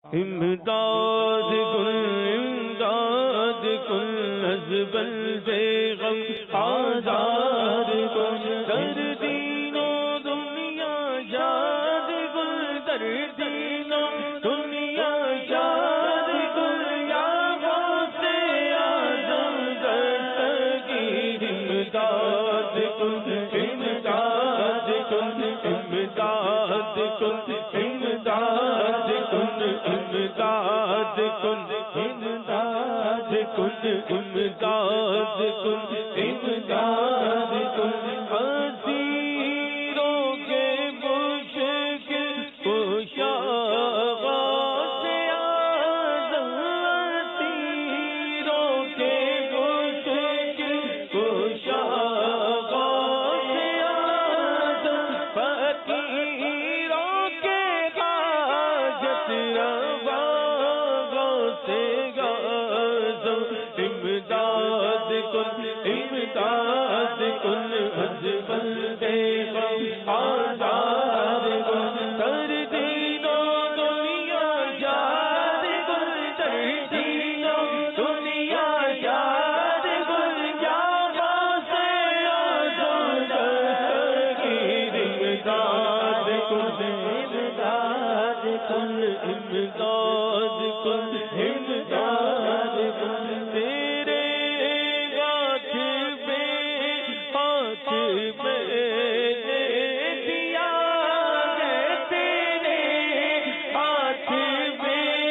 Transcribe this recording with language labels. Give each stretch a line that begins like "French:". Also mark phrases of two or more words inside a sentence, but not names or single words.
Persian: امداد کن از بندے غم آزاد کن، در دین و دنیا یاد کن، در دین و دنیا یاد کن، یا غوث اعظم دستگیر امداد کن، امداد کن، امداد کن، امداد کن، امداد کن، امداد کن، امداد کن، امداد کن،
Urdu: اسیروں کے مشکل کشا غوث اعظم، اسیروں کے مشکل کشا غوث اعظم، فقیروں کے حاجت
Persian: روا غوث اعظم، امداد کن، امداد کن، از بندے غم آزاد کن، در دین و دنیا یاد کن، در دین و دنیا یاد کن، یا غوث اعظم دستگیر امداد کن، امداد کن، امداد کن، امداد کن،
Urdu: تیرے ہاتھ میں نے دیا ہے، تیرے ہاتھ میں